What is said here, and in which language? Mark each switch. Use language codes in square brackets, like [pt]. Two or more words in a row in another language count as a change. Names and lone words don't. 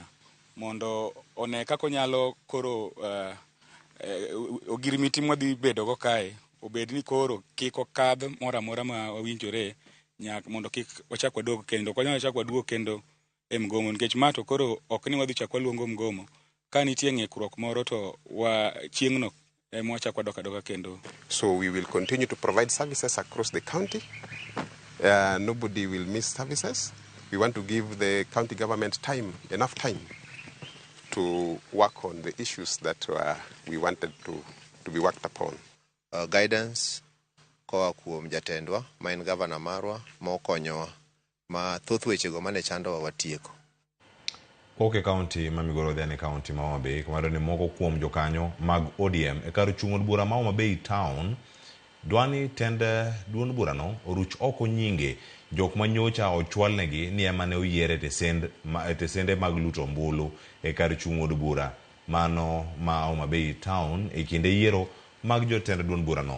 [luo] mondo one kako nyalo koro ogirimiti mwadhi bedo go kae obed ni koro kik okadh mora mora ma wawinjore nyak mondo kik wachak waduogo kendo kwa nyalo chak waduogo kendo e mgomo, nikech mato koro ok ni wadhi chak waluongo mgomo ka nitie ng'ikruok moro to chieng'no mwachak wadok adoka kendo. [en] So we will continue to provide services across the county. Nobody will miss services. We want to give the county government enough time to work on the issues that we wanted to be worked upon. [luo] Guidance koa kuom jatendwa ma en governor marwa ma okonyowa ma thoth wechego mane chandowa watieko. Oke kaunti ma Migori odhi ne kaunti ma Homa Bay kumaro ni moko kuom jokanyo mag ODM e kar chung' od bura ma Homa Bay town dwani tend duond burano oruch oko nyinge jok manyocha ochwalnegi ni ema ne oyiere e tesende mag luto ombulu e kar chung' od bura mano ma Homa Bay town e kinde yiero mag jotend duond burano.